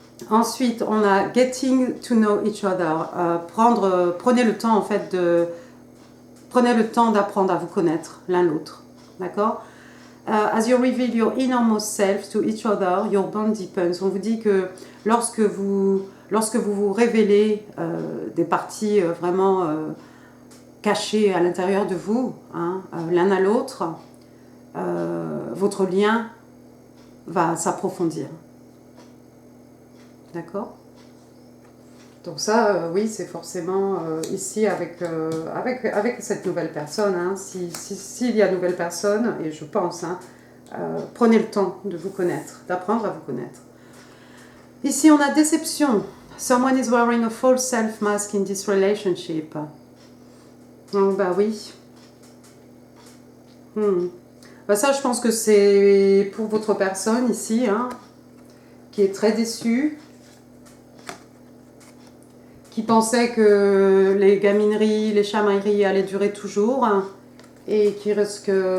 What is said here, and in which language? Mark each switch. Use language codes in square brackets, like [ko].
[fr] Ensuite, on a [en] getting to know each other. [fr] Prenez le temps en fait prenez le temps d'apprendre à vous connaître l'un l'autre, d'accord? [en] As you reveal your innermost self to each other, your bond deepens. [fr] On vous dit que lorsque vous vous révélez des parties vraiment cachées à l'intérieur de vous, hein, l'un à l'autre, votre lien va s'approfondir. D'accord? Donc ça, oui, c'est forcément ici avec cette nouvelle personne. Hein, s'il y a nouvelle personne, et je pense, hein, prenez le temps de vous connaître, d'apprendre à vous connaître. Ici, on a déception. [en] Someone is wearing a false self-mask in this relationship. [fr] Oh, bah oui. Bah ça, je pense que c'est pour votre personne ici, hein, qui est très déçue, qui pensait que les gamineries, les chamailleries allaient durer toujours, hein, et qui risque